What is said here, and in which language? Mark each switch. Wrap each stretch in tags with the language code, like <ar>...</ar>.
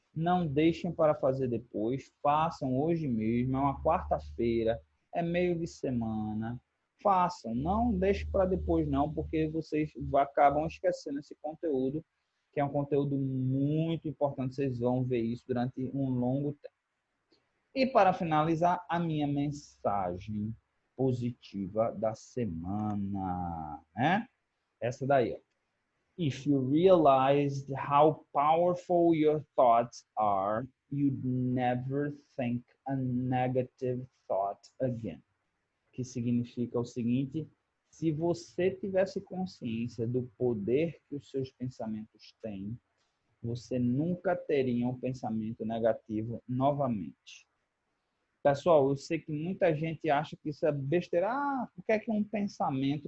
<pt>Não deixem para fazer depois, façam hoje mesmo, é uma quarta-feira, é meio de semana, façam, não deixem para depois não, porque vocês acabam esquecendo esse conteúdo, que é um conteúdo muito importante, vocês vão ver isso durante um longo tempo. E para finalizar, a minha mensagem positiva da semana, né? Essa daí, ó.</pt> <en>If you realized how powerful your thoughts are, you'd never think a negative thought again.</en> <pt>Que significa o seguinte: se você tivesse consciência do poder que os seus pensamentos têm, você nunca teria um pensamento negativo novamente. Pessoal, eu sei que muita gente acha que isso é besteira. Ah, o que é um pensamento?</pt>